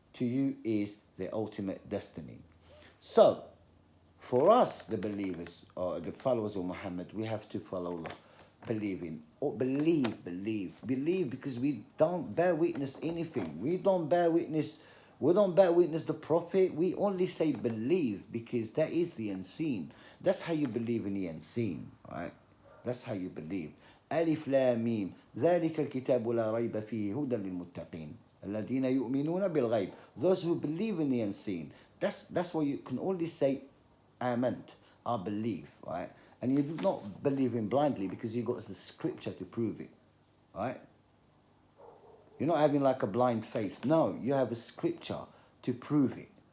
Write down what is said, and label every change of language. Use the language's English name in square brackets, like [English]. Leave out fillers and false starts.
[English] To you is the ultimate destiny. So, for us, the believers, or the followers of Muhammad, we have to follow Allah. Believing, or believe, because we don't bear witness anything. We don't bear witness the Prophet. We only say believe because that is the unseen. That's how you believe in the unseen, right? That's how you believe. [Arabic] ألف لام ميم ذلك الكتاب لا ريب فيه هدى للمتقين الذين يؤمنون بالغيب. [English] Those who believe in the unseen. That's why you can only say آمنت, I believe, right? And you do not believe in blindly because you've got the scripture to prove it, right? You're not having like a blind faith. No, you have a scripture to prove it.